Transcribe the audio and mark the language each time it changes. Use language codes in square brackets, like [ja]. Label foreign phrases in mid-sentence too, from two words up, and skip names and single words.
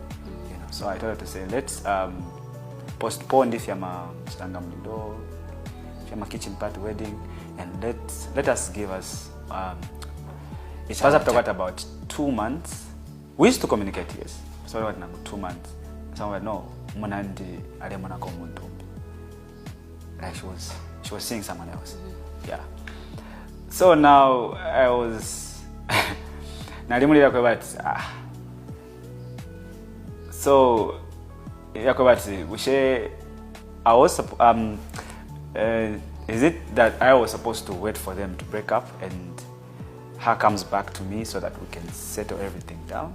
[en] So I told her to say, let's postpone this yama kitchen party wedding, and let us give us it was after what, about 2 months. We used to communicate, yes. So what now 2 months. [bem] Someone no monandi alemona komuntu. [en] Like she was seeing someone else. Yeah. So now I was [bem] nalimulira kwa [en] but so I was is it that I was supposed to wait for them to break up and her comes back to me so that we can settle everything down?